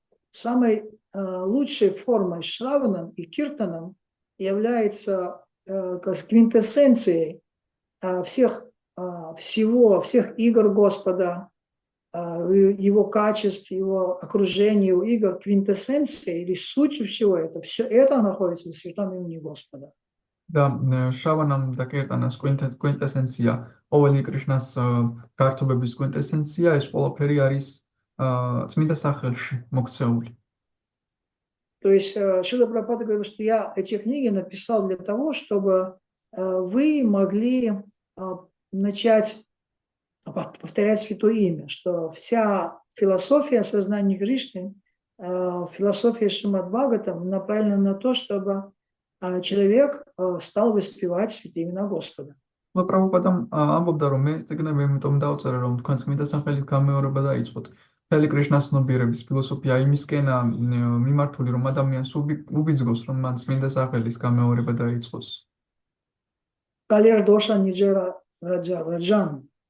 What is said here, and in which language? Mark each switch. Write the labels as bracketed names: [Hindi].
[Russian] Самой лучшей формой Шраванам и Киртаном является квинтэссенцией всех игр Господа, его качеств, его окружения, его игр, квинтэссенция или суть всего это, все это находится в святом имени Господа. [Georgian] და შრავანამ და კირტანას კვინტესენცია, ყოველი კრიშნას გართობების კვინტესენცია, ეს ყველაფერი არის წმინდა სახელში მოქცეული. [Russian] То есть Шрила Прабхупада говорит, что я эти книги написал для того, чтобы вы могли начать повторять Святое Имя, что вся философия сознания Кришны, философия Шримад Бхагаватам направлена на то, чтобы человек стал воспевать святые имена Господа. [Georgian] Прабхупадам ამბობდა, რომ მე ეს წიგნები იმიტომ დავწერე, რომ თქვენ წმინდა სახელის გამეორება დაიწყოთ. მთელი კრიშნას ცნობიერების ფილოსოფია იმისკენ მიმართული, რომ ადამიანს უბიძგოს, რომ მან წმინდა სახელის გამეორება დაიწყოს. [Sanskrit] Калер доша ниджера раджан.